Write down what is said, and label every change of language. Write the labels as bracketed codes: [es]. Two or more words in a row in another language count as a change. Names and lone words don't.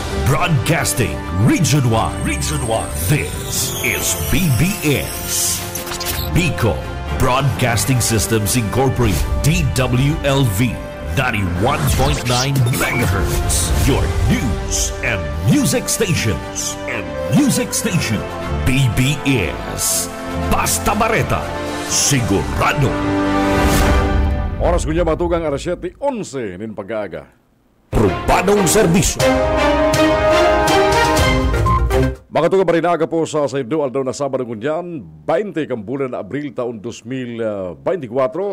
[en] Broadcasting Region 1. Region 1. This is BBS. Bicol Broadcasting Systems Incorporated. DWLV 91.9 MHz. Your news and music stations. [bik] BBS. Basta Bareta. Sigurado. Oras kunya matugang alas 7:11 nin pag-aaga. Probadong serbisyo. Makatugang marinaga po sa Saido Aldaw na Sabado kunyan, 20 kang bulan na Abril taon 2024.